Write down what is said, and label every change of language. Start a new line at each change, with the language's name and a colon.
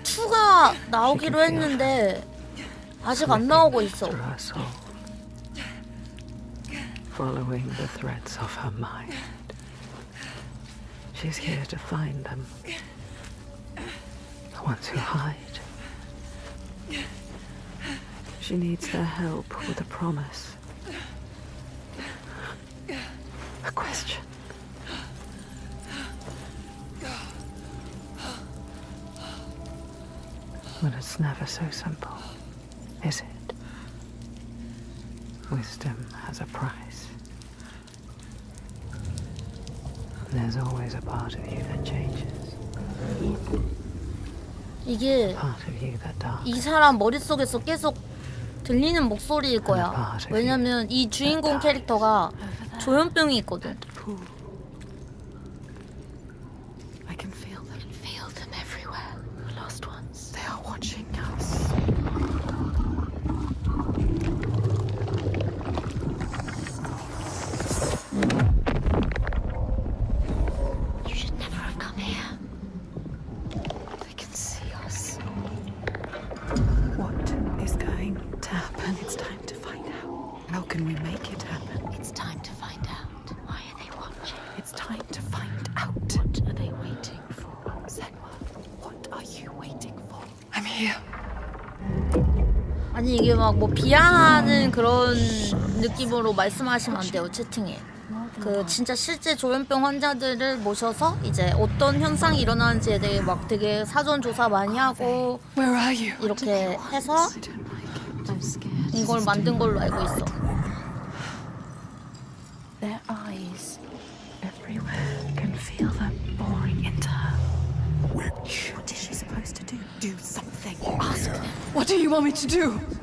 Korean: 가 나오기로 했는데 아직 안 나오고 있어.
English: Following the threads of her mind. She's here to find them. The ones who hide. She needs their help with a promise. A question. But it's never so simple, is it? Wisdom has a price. And there's always a part of you that changes.
Korean: 이게
English: Part of you that dies.
Korean: 이 사람 머릿속에서 계속 들리는 목소리일 거야. 왜냐면 이 주인공 캐릭터가 조현병이 있거든.
English: I can feel them everywhere. The lost ones. They are watching us. You should never have come here. They can see us. What is going to happen? It's time to find out. How can we make it happen? It's time to find out. Why are they watching? It's time to find out. What are they waiting for? Senwa, what are you waiting for? I'm here.
Korean: 아니 이게 막 뭐 비하하는 그런 느낌으로 말씀하시면 안 돼요, 채팅에. 그 진짜 실제 조현병 환자들을 모셔서 이제 어떤 현상이 일어나는지에 대해 막 되게 사전 조사 많이 하고 이렇게 해서 이걸 만든 걸로 알고 있어.
English: Their eyes everywhere can feel them boring into her. What is she supposed to do? Do something. Ask them. What do you want me to do?